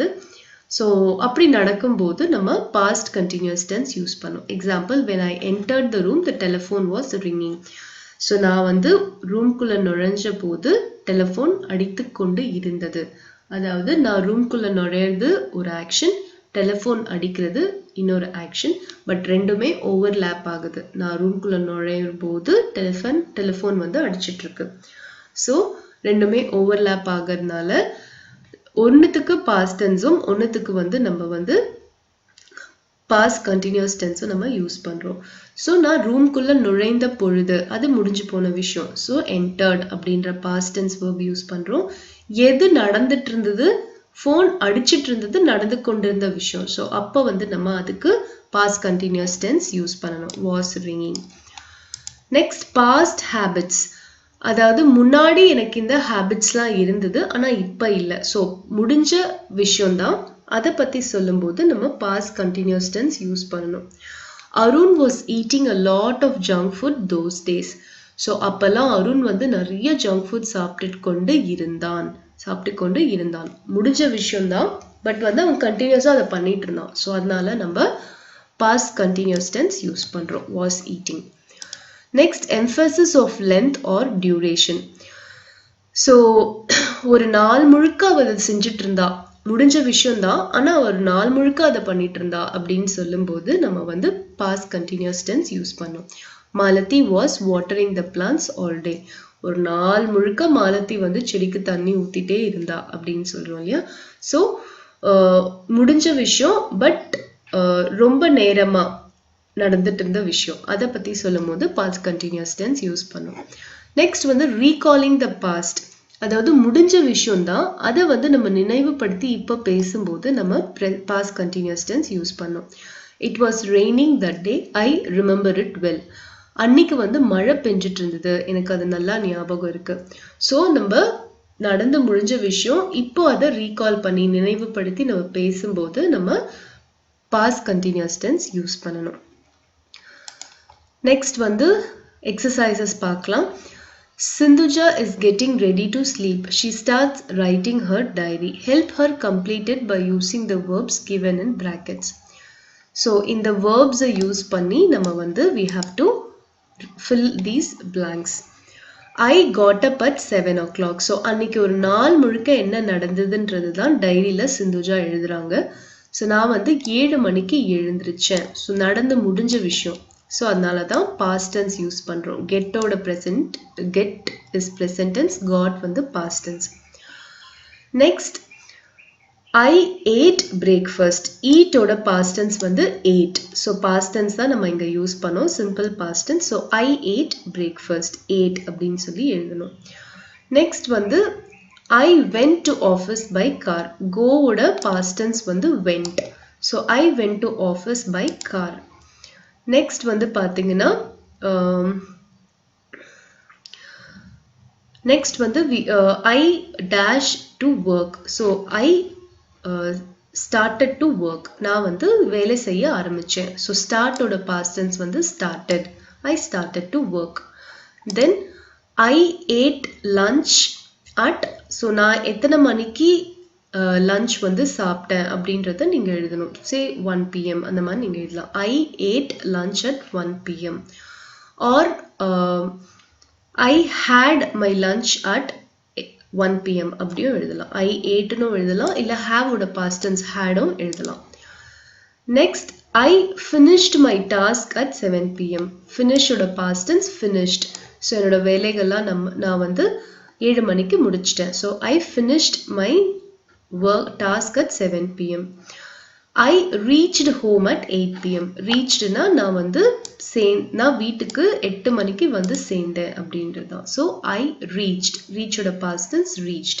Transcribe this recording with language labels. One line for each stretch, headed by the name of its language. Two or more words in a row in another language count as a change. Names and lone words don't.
Tamil: ஸோ அப்படி நடக்கும்போது நம்ம
English: past continuous tense
Tamil: யூஸ் பண்ணோம். எக்ஸாம்பிள்,
English: when I entered the room, the telephone was ringing.
Tamil: ஸோ நான் வந்து ரூம்குள்ள நுழைஞ்ச போது டெலிஃபோன் அடித்து கொண்டு இருந்தது. அதாவது நான் ரூம்குள்ள நுழையிறது ஒரு ஆக்ஷன், டெலிஃபோன் அடிக்கிறது இன்னொரு ஆக்ஷன், பட் ரெண்டுமே ஓவர்லாப் ஆகுது. நான் ரூம்குள்ள நுழையும் போது டெலிஃபோன் வந்து அடிச்சிட்டு இருக்கு. ஸோ ரெண்டுமே ஓவர்லாப் ஆகிறதுனால ஒன்னுத்துக்கு
English: past tense
Tamil: ம் ஒன்னுத்துக்கு வந்து நம்ம வந்து
English: past continuous tense
Tamil: ம் நம்ம யூஸ் பண்றோம். ஸோ நான் ரூம்குள்ள நுழைந்த பொழுது அது முடிஞ்சு போன விஷயம். ஸோ entered அப்படின்ற
English: past tense verb
Tamil: யூஸ் பண்றோம். எது நடந்துட்டு இருந்தது? ஃபோன் அடிச்சிட்டு இருந்தது நடந்து கொண்டிருந்த விஷயம். ஸோ அப்போ வந்து நம்ம அதுக்கு
English: past continuous tense
Tamil: யூஸ் பண்ணணும்.
English: was ringing. நெக்ஸ்ட், past habits.
Tamil: அதாவது முன்னாடி எனக்கு இந்த ஹேபிட்ஸ்லாம் இருந்தது, ஆனா இப்ப இல்லை. ஸோ முடிஞ்ச விஷயம்தான். அதை பத்தி சொல்லும்போது நம்ம
English: past continuous tense
Tamil: யூஸ் பண்ணணும்.
English: அருண் was eating a lot of junk food those days.
Tamil: ஸோ அப்பெல்லாம் அருண் வந்து நிறைய
English: junk food
Tamil: சாப்பிட்டு கொண்டு இருந்தான். முடிஞ்ச விஷயம்தான், பட் வந்து அவன் கண்டினியூஸா அதை பண்ணிட்டு இருந்தான். ஸோ அதனால நம்ம
English: past continuous tense
Tamil: யூஸ் பண்றோம்,
English: was eating. நெக்ஸ்ட், emphasis of length or duration.
Tamil: ஸோ ஒரு நாள் முழுக்க அவ அதை செஞ்சுட்டு இருந்தா, முடிஞ்ச விஷயம்தான், ஆனா ஒரு நாள் முழுக்க அதை பண்ணிட்டு இருந்தா அப்படின்னு சொல்லும்போது நம்ம வந்து
English: past continuous tense
Tamil: யூஸ் பண்ணோம்.
English: மாலதி was watering the plants all day.
Tamil: ஒரு நாள் முழுக்க மாலதி வந்து செடிக்கு தண்ணி ஊத்திட்டே இருந்தா அப்படின்னு சொல்றோம் இல்லையா. ஸோ முடிஞ்ச விஷயம் பட் ரொம்ப நேரமா நடந்துட்டு இருந்த விஷயம் அதை பத்தி சொல்லும்போது
English: past continuous tense
Tamil: யூஸ் பண்ணும்.
English: நெக்ஸ்ட் வந்து recalling the past,
Tamil: அதாவது முடிஞ்ச விஷயம் தான் அதை வந்து நம்ம நினைவுபடுத்தி இப்ப பேசும்போது நம்ம
English: past continuous tense
Tamil: யூஸ் பண்ணோம்.
English: It was raining that day, I remember it well.
Tamil: அன்னைக்கு வந்து மழை பெஞ்சிட்டு இருந்தது, எனக்கு அது நல்லா ஞாபகம் இருக்கு. ஸோ நம்ம நடந்து முடிஞ்ச விஷயம் இப்போ அதை ரீகால் பண்ணி நினைவுபடுத்தி நம்ம பேசும்போது நம்ம
English: past continuous tense
Tamil: யூஸ் பண்ணணும். நெக்ஸ்ட் வந்து எக்ஸசைசஸ் பார்க்கலாம்.
English: Sindhuja is getting ready to sleep. She starts writing her diary. Help her complete it by using the verbs given in brackets.
Tamil: So இந்த verbs யூஸ் பண்ணி நம்ம வந்து
English: we have to fill these blanks. I got up at 7 o'clock.
Tamil: So அன்னைக்கு ஒரு நாள் முழுக்க என்ன நடந்ததுன்றது தான் டைரியில சிந்துஜா எழுதுறாங்க. ஸோ நான் வந்து 7 மணிக்கு எழுந்திருச்சேன். ஸோ நடந்து முடிஞ்ச விஷயம். ஸோ அதனால தான்
English: past tense
Tamil: யூஸ் பண்றோம். கெட்டோட present,
English: get is present tense,
Tamil: got வந்து
English: past tense. நெக்ஸ்ட் I ate breakfast.
Tamil: eat ஓட
English: past tense
Tamil: வந்து ate. So
English: past tense
Tamil: தான் நம்ம இங்க யூஸ் பண்ணோம்,
English: simple past tense. So I ate breakfast, ate
Tamil: அப்படின்னு சொல்லி எழுதணும்.
English: நெக்ஸ்ட் வந்து I went to office by car. go ஓட past tense வந்து went. So I went to office by car. நெக்ஸ்ட்
Tamil: வந்து பாத்தீங்கன்னா
English: நெக்ஸ்ட் வந்து I dash to work. So I started to work.
Tamil: நான் வந்து வேலை செய்ய ஆரம்பிச்சேன்.
English: So start ஓட past tense வந்து started. I started to work. Then I ate lunch at, so
Tamil: நான் எத்தனை மணிக்கு லஞ்ச் வந்து சாப்பிட்டேன் அப்படின்றத நீங்க எழுதணும்.
English: say 1 PM
Tamil: அந்த மாதிரி நீங்க எழுதலாம்.
English: I ate lunch at 1 PM or I had my lunch at 1 PM
Tamil: அப்படியும் எழுதலாம்.
English: I ate
Tamil: னும் எழுதலாம், இல்ல have ஓட
English: past tense had
Tamil: உம் எழுதலாம்.
English: நெக்ஸ்ட் I finished my task at 7 PM. finish ஓட past tense finished.
Tamil: ஸோ என்னோட வேலைகள்லாம் நான் வந்து 7 மணிக்கு முடிச்சிட்டேன்.
English: ஸோ I finished my work task at 7 PM. I reached home at 8 PM.
Tamil: reachedனா நான் வந்து நான் வீட்டுக்கு 8 மணிக்கு வந்து சேர்ந்தேன் அப்படின்றது தான்.
English: So I reached, reached past tense reached.